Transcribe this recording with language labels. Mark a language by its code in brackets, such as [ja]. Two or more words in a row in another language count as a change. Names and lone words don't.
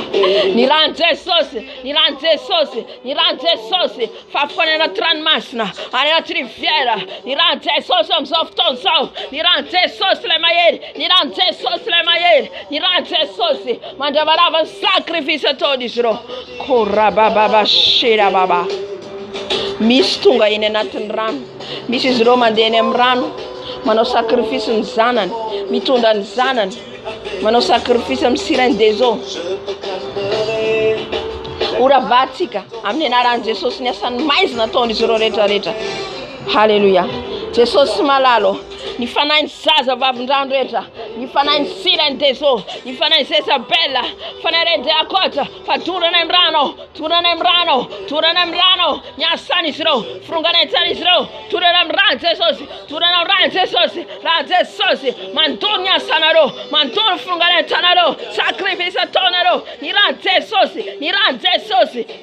[mg] Ny rano Jesosy, ny rano Jesosy, ny rano Jesosy, fafony anaty ranomasina, any anaty rivière, ny rano Jesosy amin'izao fotoana izao, ny rano Jesosy ilay mahery, ny rano Jesosy ilay mahery, ny rano Jesosy mandravarava ny sakrifisy ataon'izy ireo, korabababashera baba. Misy tonga eny anatin'ny rano, misy izy ireo mandeha eny amin'ny rano, manao sakrifisy ny zanany, mitondra ny zanany, manao sakrifisy amin'ny [fr] sirène des eaux. [mg] Ora vatsika amin'ny anaran'i Jesosy ny asany maizina ataon'izy ireo rehetrarehetra. Halleluja. Jesosy malalo, ny fanahin'ny zaza vavin-drano rehetra, ny fanahin'ny [fr] sirène des eaux, [mg] ny fanahin'ny Jezabela, fanahy rende akota, fa torana amin'ny rano, torana amin'ny rano, torana amin'ny rano, ny asan'izy ireo, fironganetsan'izy ireo, torana amin'ny rano Jesosy, torana amin'ny rano Jesosy, rano Jesosy, mandoro ny asanareo, mandoro ny fironganetsanareo, sakrifisy ataonareo, ny rano Jesosy, ny rano Jesosy,